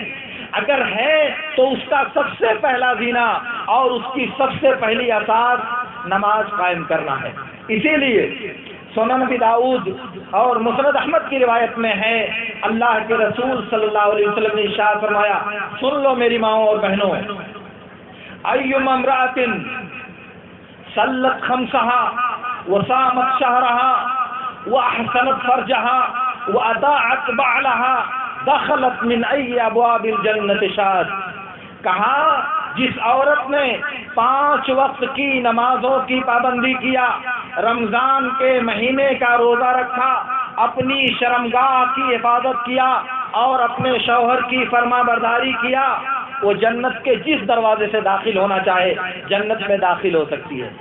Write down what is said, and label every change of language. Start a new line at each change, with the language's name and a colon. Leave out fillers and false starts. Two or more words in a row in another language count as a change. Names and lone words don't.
Urdu: اگر ہے تو اس کا سب سے پہلا زینہ اور اس کی سب سے پہلی اساس نماز قائم کرنا ہے۔ اسی لیے سنن نبی داؤد اور مسند احمد کی روایت میں ہے اللہ کے رسول
Arabic: صلی اللہ علیہ وسلم
Urdu: نے ارشاد فرمایا، سن لو میری ماؤں اور بہنوں،
Arabic: ایما امرأۃ صلت خمسہا وصامت شہرہا واحسنت فرجہا واطاعت بعلہا دخلت من ای ابواب الجنت شاءت۔
Urdu: کہا جس عورت نے 5 وقت کی نمازوں کی پابندی کیا، رمضان کے مہینے کا روزہ رکھا، اپنی شرمگاہ کی حفاظت کیا اور اپنے شوہر کی فرما برداری کیا، وہ جنت کے جس دروازے سے داخل ہونا چاہے جنت میں داخل ہو سکتی ہے۔